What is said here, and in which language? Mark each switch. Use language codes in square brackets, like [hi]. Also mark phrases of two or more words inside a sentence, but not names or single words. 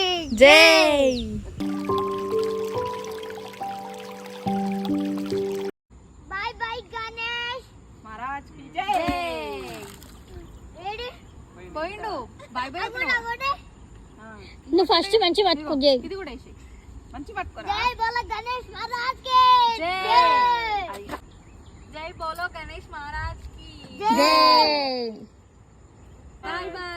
[hi] जय। [en] bye bye गणेश [hi] महाराज की जय। रेडी [te] పోయిండు [en] bye bye [te] నువ్వు ఫస్ట్ మంచి పట్టుకో. ఇది కూడా వేసి మంచి పట్టుకోరా. [hi] जय बोलो गणेश महाराज की जय। जय बोलो गणेश महाराज की జై. [en] bye bye.